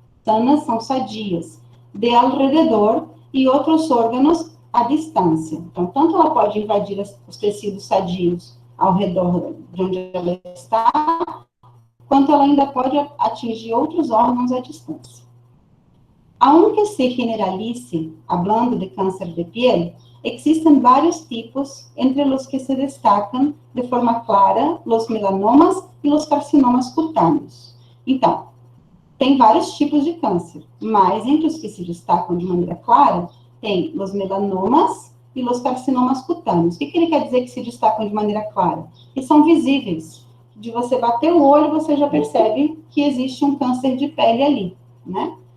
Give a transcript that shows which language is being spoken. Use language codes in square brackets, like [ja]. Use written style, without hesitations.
[pt] Sanas são sadias, de [es] alrededor [pt] e outros órgãos à distância. Então, tanto ela pode invadir os tecidos sadios ao redor de onde ela está, quanto ela ainda pode atingir outros órgãos à distância. [es] Aunque se generalice, hablando de cáncer de piel, existen varios tipos, entre los que se destacan de forma clara los melanomas e los carcinomas [pt] cutâneos. Então, tem vários tipos de câncer, mas entre os que se destacam de maneira clara, tem os melanomas e os carcinomas cutâneos. O que ele quer dizer que se destacam de maneira clara? Que são visíveis. De você bater o olho, você já percebe que existe um câncer de pele ali, né?